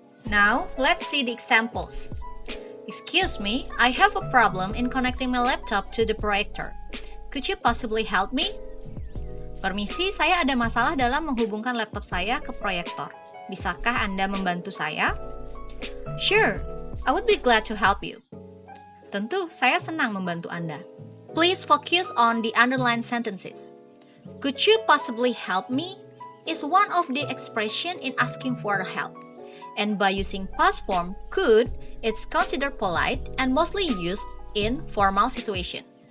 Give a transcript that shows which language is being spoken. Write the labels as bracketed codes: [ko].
[en] Now, let's see the examples. Excuse me, I have a problem in connecting my laptop to the projector. Could you possibly help me? [id] Permisi, saya ada masalah dalam menghubungkan laptop saya ke proyektor. Bisakah Anda membantu saya? [en] Sure, I would be glad to help you. [id] Tentu, saya senang membantu Anda. [en] Please focus on the underlined sentences. Could you possibly help me is one of the expression in asking for help. And by using past form could, it's considered polite and mostly used in formal situation.